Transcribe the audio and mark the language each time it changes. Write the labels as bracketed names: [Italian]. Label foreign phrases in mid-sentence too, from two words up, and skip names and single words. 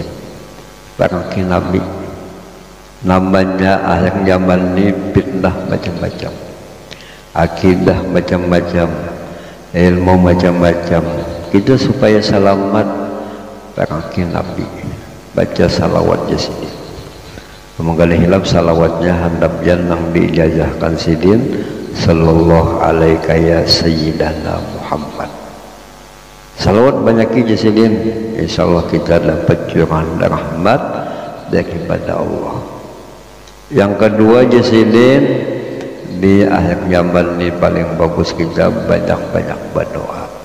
[Banjar] Barang Nabi namanya akhir zaman ini fitnah macam-macam, akidah macam-macam, ilmu macam-macam. Kita supaya selamat barang Nabi baca salawat di sini. Semoga hilap salawatnya handap janang diijazahkan sidin. [Arabic] صلى الله عليك يا سيدنا محمد. [Banjar] Salawat banyak sidin, insyaallah kita dapat curahan rahmat daripada Allah. Yang kedua sidin, di akhir zaman ini paling bagus kita banyak-banyak berdoa.